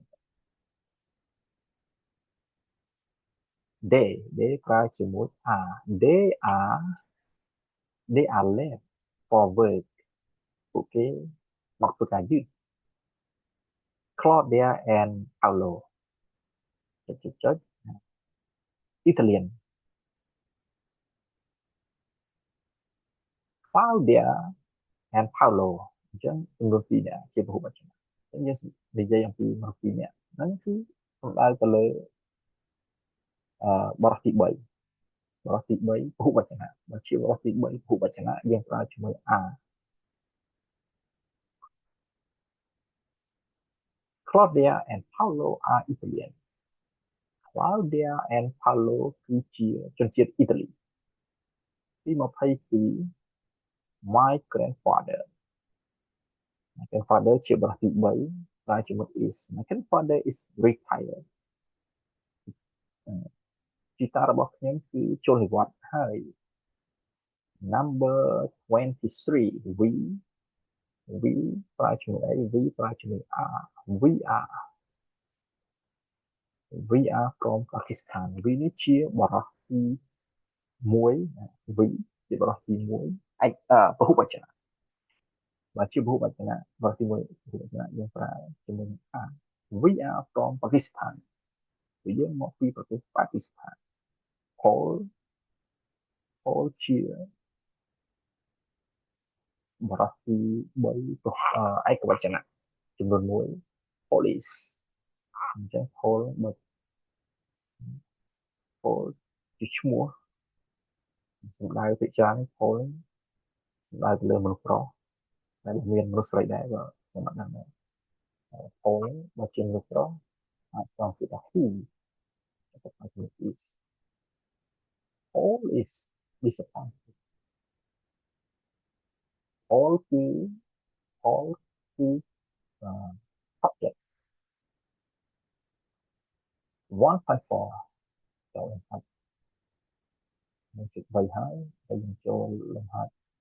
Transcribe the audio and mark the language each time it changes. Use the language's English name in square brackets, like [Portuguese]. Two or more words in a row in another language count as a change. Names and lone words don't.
[Khmer] they ប្រើជាមួយ [English] are they are late for work [Khmer] ពួកគេមកធ្វើការយឺត Claudia and Paolo ចុច Italian Claudia and Paolo អញ្ចឹងចំនួន2នាក់ជាពហុវចនៈអញ្ចឹងយើងនិយាយអំពីមនុស្ស2នាក់ហ្នឹងគឺសំដៅទៅលើបរិសទី3បរិសទី3ពហុវចនៈបើជាបរិសទី3ពហុវចនៈយើងប្រើជាមួយ are [English] Claudia and Paolo are Italian Claudia and Paolo [Khmer] គឺជាជនជាតិអ៊ីតាលីទី22 [English] My grandfather My grandfather [Khmer] ជាបរិសទី3ប្រើជាមួយ [English] is My grandfather is retired [Khmer] ជីតារបស់ខ្ញុំគឺចូលនិវត្តន៍ហើយ number 23 we ប្រើជាមួយអី we ប្រើជាមួយ are [English] we are we are from Pakistan [Khmer] we នេះជាបរិសទី1 we ជាបរិសទី1ពហុវចនៈបើជាពហុវចនៈបរិសទី1ពហុវចនៈយើងប្រើជាមួយ are [English] we are from Pakistan [Khmer] គឺយើងមកពីប្រទេសប៉ាគីស្ថាន Paul Paul ជា បរិសទី3ឯកវចនៈចំនួន1 police អញ្ចឹង Paul ជាឈ្មោះសំដៅទៅច្រើន Paul សំដៅទៅលើមនុស្សប្រុសដែលមានមនុស្សស្រីដែរក៏ខ្ញុំអត់ដឹងដែរ Paul បើជាមនុស្សប្រុសអាចស្គាល់ពីថា he តែបើជា [English] is Paul is disappointed [Khmer] Paul គឺ Paul គឺ subject 1.4ចូលលំហាត់1.3ហើយហើយយើងចូលលំហាត់